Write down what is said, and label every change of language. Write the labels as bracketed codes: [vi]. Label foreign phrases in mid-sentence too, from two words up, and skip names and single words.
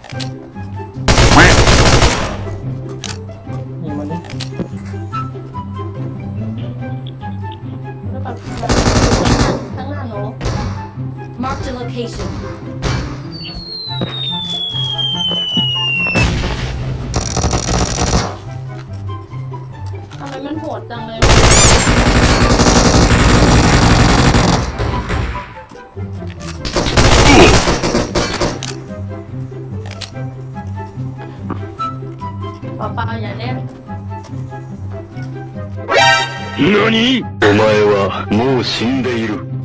[th] ยิงมันดิ แล้วแบบข้างหน้าหนู [en] Mark the location. [th] ทำไมมันโหดจังเลยเปล่าๆอย่าเล่น [ja] 何？お前はもう死んでいる。